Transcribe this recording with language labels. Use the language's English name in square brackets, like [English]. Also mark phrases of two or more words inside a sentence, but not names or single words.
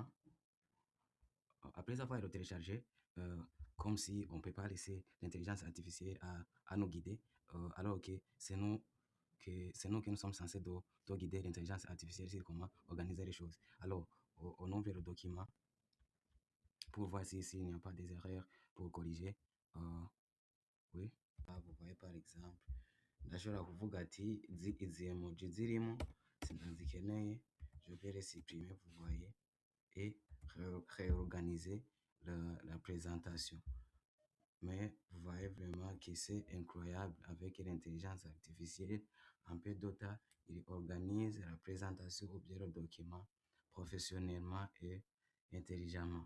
[French] Après avoir le téléchargé, euh, comme si on ne peut pas laisser l'intelligence artificielle à nous guider, alors que c'est nous qui nous sommes censés de guider l'intelligence artificielle sur comment organiser les choses. Alors, on ouvre le document pour voir s'il n'y a pas des erreurs pour corriger. Euh, oui, vous voyez par exemple, [Kinyarwanda] ndashobora kuvuga ati izi emoji zirimo sinazikeneye, [French] je vais les supprimer, vous voyez, et réorganiser la présentation. Mais vous voyez vraiment que c'est incroyable avec l'intelligence artificielle. En peu de temps, il organise la présentation ou bien le document professionnellement et intelligemment.